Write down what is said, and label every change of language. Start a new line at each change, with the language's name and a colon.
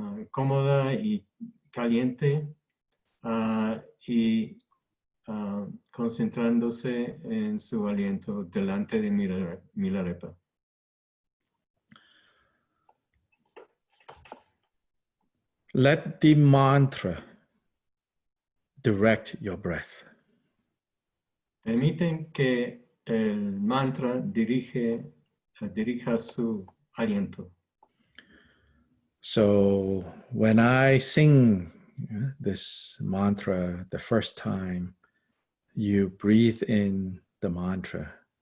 Spanish: cómoda y caliente y concentrándose en su aliento delante de Milarepa.
English: Let the mantra direct your breath.
Spanish: Permiten que el mantra dirija su aliento.
English: So when I sing this mantra the first time, you breathe in the mantra.